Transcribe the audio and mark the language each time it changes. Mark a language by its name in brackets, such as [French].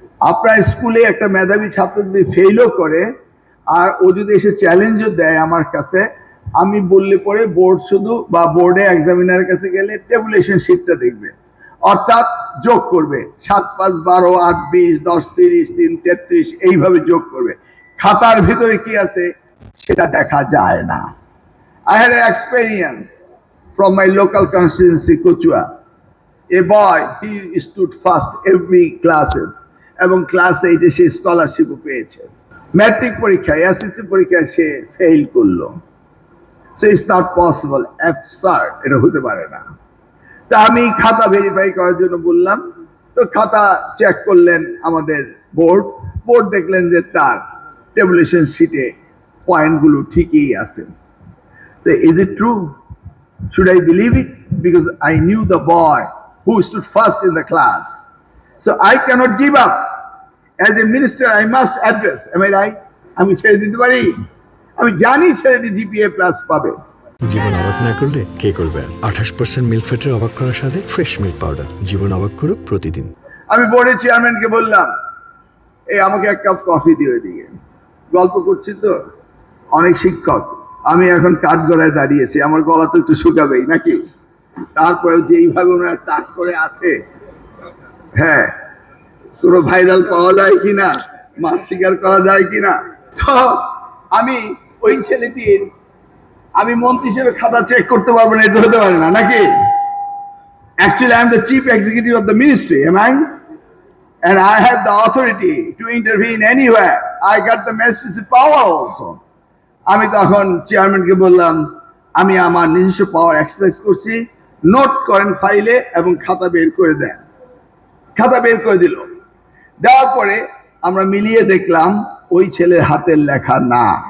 [Bangla] আপনার স্কুলে একটা মেধাবী ছাত্র যদি ফেলও করে আর ও যদি এসে চ্যালেঞ্জও দেয় আমার কাছে, আমি বললে পরে বোর্ড শুধু বা বোর্ডে এক্সামিনারের কাছে গেলে টেবুলেশন শিটটা দেখবে, অর্থাৎ যোগ করবে 7 5 12 8 20 10 30 3 33 এইভাবে যোগ করবে। খাতার ভিতরে কি আছে সেটা দেখা যায় না। [English] I had an experience from my local constituency, Kochua. A boy, he stood first every classes [Bangla] এবং ক্লাস 8-এ সে স্কলারশিপও পেয়েছে। ম্যাট্রিক পরীক্ষায় এসএসসি পরীক্ষায় সে ফেল করলো। [English] so it's not possible, absurd, [Bangla] এটা হতে পারে না। তা আমি খাতা ভেরিফাই করার জন্য বললাম, তো খাতা চেক করলেন আমাদের বোর্ড দেখলেন যে তার টেবুলেশন শিটে পয়েন্টগুলো ঠিকই আছে। [English] তো is it true? Should I believe it? Because I knew the boy who stood first in the class. So I cannot give up. As a minister, I must address. Am I right? [Bangla] আমি ছেড়ে দিতে পারি? আমি জানি ছেলেটি GPA plus পাবে। জীবন অবাক না করলে কে করবে? 28% মিল্ক ফ্যাটের অবাক করার সাথে ফ্রেশ মিল্ক পাউডার। জীবন অবাক করুক প্রতিদিন। আমি বোর্ডের চেয়ারম্যানকে বললাম, এই আমাকে 1 কাপ কফি দিয়ে দিয়ে। গল্প করছি তো, অনেক শিক্ষক, আমি এখন কাঠগড়ায় দাঁড়িয়েছি, আমার গলা তো একটু শুকাবেই নাকি? তারপরেও যে এইভাবে ওনারা তাক করে আছে, হ্যাঁ, পুরো ভাইরাল পাওয়া যায় কিনা, মাছ শিকার করা যায় কিনা। তো আমি ওই ছেলেটির, আমি মন্ত্রী হিসেবে খাতা চেক করতে পারবো না, এটা হতে পারে না নাকি? [English] Actually, I am the chief executive of the ministry, am I? And I have the authority to intervene anywhere. I got the necessary power also. [Bangla] আমি তখন চেয়ারম্যানকে বললাম, আমি আমার নিজস্ব পাওয়ার এক্সারসাইজ করছি, নোট করেন ফাইলে এবং খাতা বের করে দেন। খাতা বের করে দিল। দেওয়ার পরে আমরা মিলিয়ে দেখলাম ওই ছেলের হাতের লেখা না।